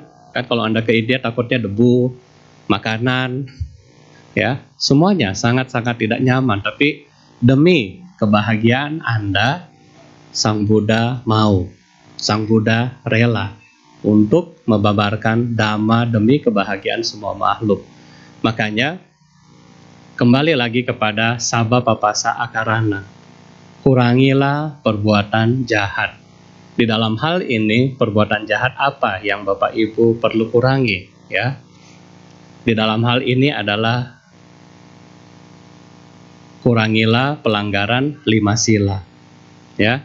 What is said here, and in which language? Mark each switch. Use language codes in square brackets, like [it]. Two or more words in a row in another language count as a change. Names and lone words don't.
[id] Kan kalau Anda ke India takutnya debu, makanan, ya, semuanya sangat-sangat tidak nyaman. Tapi demi kebahagiaan Anda, Sang Buddha mau, Sang Buddha rela untuk membabarkan dhamma demi kebahagiaan semua makhluk. Makanya kembali lagi kepada [pi] sabba papasa akarana. [id] Kurangilah perbuatan jahat. Di dalam hal ini perbuatan jahat apa yang Bapak Ibu perlu kurangi ya? Di dalam hal ini adalah kurangilah pelanggaran 5 sila. Ya.